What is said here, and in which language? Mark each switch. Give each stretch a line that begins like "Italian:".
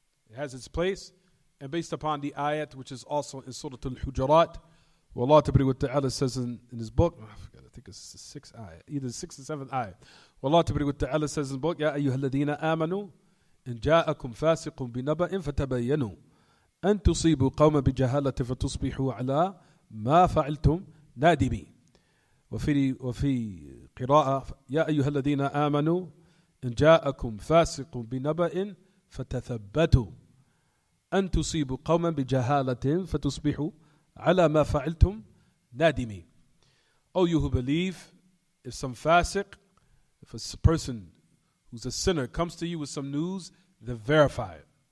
English: It has its place, and based upon the ayat, which is also in Surah Al-Hujurat, where Allah Ta'ala says in His book, I think it's the 6th ayat, either the 6th or 7th ayat, where Allah Ta'ala says in His book,
Arabic: يَا أَيُّهَا الَّذِينَ آمَنُوا إِنْ جَاءَكُمْ فَاسِقٌ بِنَبَإٍ فَتَبَيَّنُوا أَن تُصِيبُوا قَوْمًا بِجَهَالَةٍ فَتُصْبِحُوا عَلَى مَا فَعِلْتُمْ نَادِمِينَ. وفي قراءة يا أيها الذين آمنوا إن جاءكم فاسق بنبأ فتثبتوا أن تصيبوا قوما بجهالة فتصبحوا على ما فعلتم نادمين.
English: Oh, you who believe, if some fasiq, if a person who's a sinner comes to you with some news, then verify it.